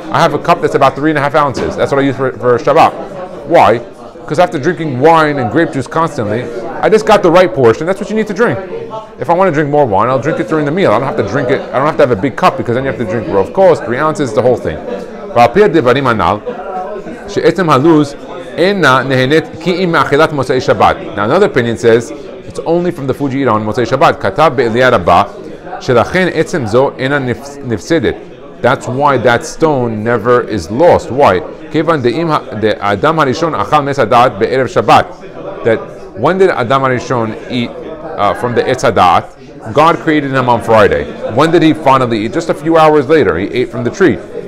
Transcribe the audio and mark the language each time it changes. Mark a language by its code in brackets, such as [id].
[en] I have a cup that's about 3.5 ounces. That's what I use for Shabbat. Why? Because after drinking wine and grape juice constantly, I just got the right portion. That's what you need to drink. If I want to drink more wine, I'll drink it during the meal. I don't have to drink it. I don't have to have a big cup because then you have to drink rav kos, 3 ounces, the whole thing. [he] ועל פי הדברים הנ"ל, שעצם הלוז אינה נהנית כי אם מאכילת מוצאי שבת. [en] Now another opinion says it's only from the food you eat on מוצאי שבת. [he] כתב באליה רבה שלכן עצם זו אינה נפסדת. [en] That's why that stone never is lost. Why? [he] כיוון דאם האדם הראשון אכל מעץ הדעת בערב שבת. [en] That when did Adam HaRishon eat from the Etz HaDa'at? God created him on Friday. When did he finally eat? Just a few hours later, he ate from the tree.